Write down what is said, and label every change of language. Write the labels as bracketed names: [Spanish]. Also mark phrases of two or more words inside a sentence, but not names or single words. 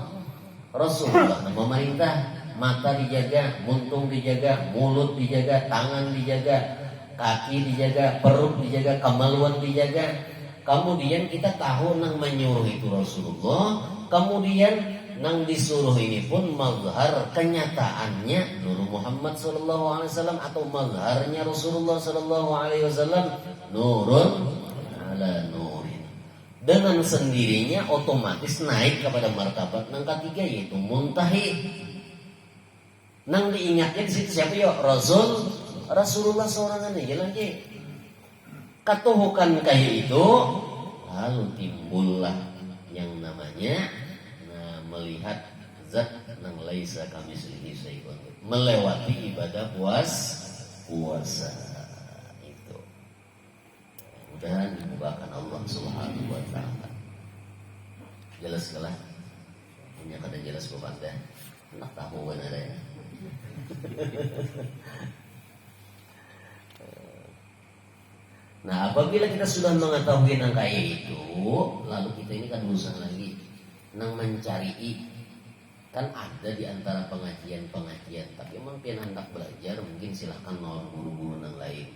[Banjar] Rasulullah nang memerintah, mata dijaga, muntung dijaga, mulut dijaga, tangan dijaga, kaki dijaga, perut dijaga, kemaluan dijaga. Kemudian kita tahu nang menyuruh itu Rasulullah. Kemudian nang disuruh ini pun mazhar kenyataannya Nur Muhammad [Arabic] صلى الله عليه وسلم [Banjar] atau mazharnya Rasulullah [Arabic] صلى الله عليه وسلم نور على نور. [Banjar] Dengan sendirinya otomatis naik kepada martabat nang ketiga yaitu muntahi. Nang diingatnya di situ siapa ya? Rasulullah seorang aja lagi. Katuhukan kayak itu, lalu timbullah yang namanya melihat zat nang [Arabic] ليس كمثله شيء, [Banjar] melewati ibadah puasa itu. Mudah-mudahan dibukakan Allah [Arabic] سبحانه وتعالى. [Banjar] Jelas kalah. Punya kada jelas berbanda. Nak tahu kan ada ya. Nah, apabila kita sudah mengetahui nang kaya itu, lalu kita ini kan berusaha lagi nang mencari Kan ada di antara pengajian, tapi emang pian hendak belajar mungkin silahkan nol guru-guru yang lain.